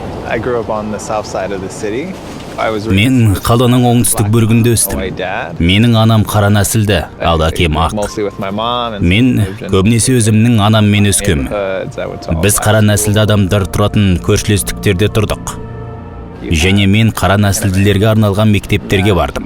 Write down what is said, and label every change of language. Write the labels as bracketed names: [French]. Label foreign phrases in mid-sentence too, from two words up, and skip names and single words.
[English] I grew up on the south side of the city. [Kazakh] Мен қаланың оңтүстік бөлігінде өстім. Менің анам қара нәсілді, ал әкем ақ. Мен көбінесе өзімнің анаммен өскем. Біз қара нәсілді адамдар тұратын көршілестіктерде тұрдық. Және мен қара нәсілділерге арналған мектептерге бардым.